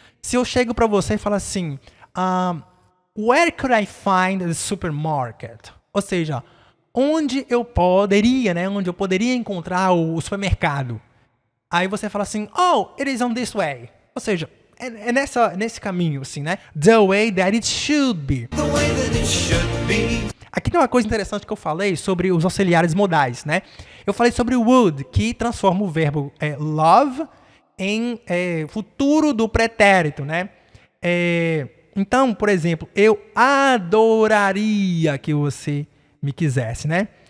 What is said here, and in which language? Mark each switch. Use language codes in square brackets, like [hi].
[pt] Se eu chego para você e falo assim, [en] where could I find the supermarket? [pt] Ou seja, onde eu poderia encontrar o supermercado? Aí você fala assim, [en] oh, it is on this way. [pt] Ou seja, é nesse caminho, assim, né? [en] The way that it should be. The way that it should be. [pt] Aqui tem uma coisa interessante que eu falei sobre os auxiliares modais, né? Eu falei sobre o would, que transforma o verbo love em futuro do pretérito, né? Então, por exemplo, eu adoraria que você me quisesse, né?